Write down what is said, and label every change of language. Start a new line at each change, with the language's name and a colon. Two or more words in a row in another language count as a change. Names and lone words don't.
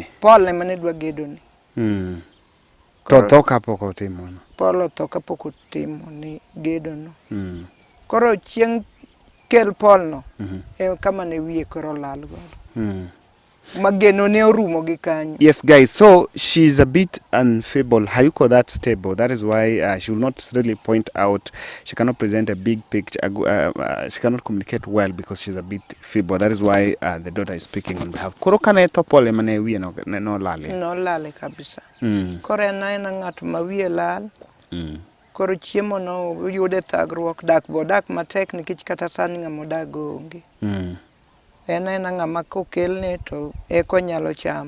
Luo (Kenya and Tanzania): Paul ema ne dwa gedone. To tho kapok otimo. Paul otho kapok otimo ni gedono. Koro chieng' kel Paul no, kama ne wiye koro lal godo. Mageno ne orumo gi kanyo.
English: Yes, guys, so she's a bit unstable. Hayuko that stable. That is why she will not really point out. She cannot present a big picture. She cannot communicate well because she's a bit feeble. That is why the daughter is speaking on behalf.
Luo (Kenya and Tanzania): Koro kana to Paul emane wiye no lale. No lale kabisa. Koro en ng'at ma wiye lal. Koro chiemo no yude thagruok, dak matek nikech kata sani ng'ama odago onge. En ng'ama kokelne to eko nyalo chamo.